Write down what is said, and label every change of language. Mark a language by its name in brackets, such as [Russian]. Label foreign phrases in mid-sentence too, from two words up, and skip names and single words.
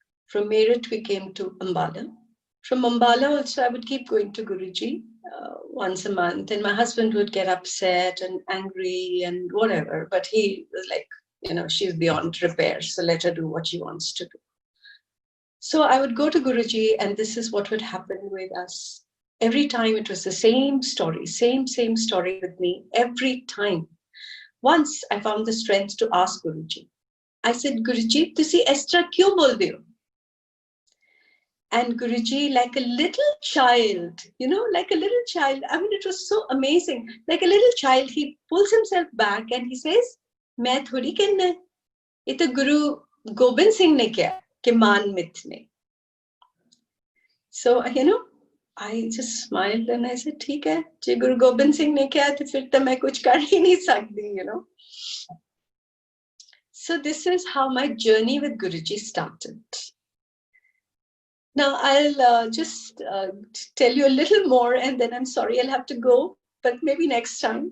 [English] From Meerut, we came to Ambala. From Ambala also, I would keep going to Guruji once a month, and my husband would get upset and angry and whatever, but he was like, she's beyond repair, so let her do what she wants to do. So I would go to Guruji, and this is what would happen with us. Every time it was the same story, same story with me, every time. Once I found the strength to ask Guruji. I said, [Punjabi] ਗੁਰੂਜੀ, ਤੁਸੀਂ ਇਸ ਤਰ੍ਹਾਂ ਕਿਉਂ ਬੋਲਦੇ ਹੋ? [English] And Guruji, like a little child, like a little child, I mean, it was so amazing. Like a little child, he pulls himself back and he says, [Punjabi] ਮੈਂ ਥੋੜ੍ਹੀ ਕਹਿਣਾ ਹੈ. [Hindi] ये तो गुरु गोबिंद सिंह ने किया, [Punjabi] ਕੇ ਮਾਨ ਮਿਟ ਨੇ. [English] So, I just smiled and I said, [Punjabi] ਠੀਕ ਹੈ, ਜੇ ਗੁਰੂ ਗੋਬਿੰਦ ਸਿੰਘ ਨੇ ਕੀਆ, [Hindi] तो फिर तो मैं कुछ कर ही नहीं सकती, [English] So this is how my journey with Guruji started. Now, I'll just tell you a little more, and then I'm sorry I'll have to go, but maybe next time.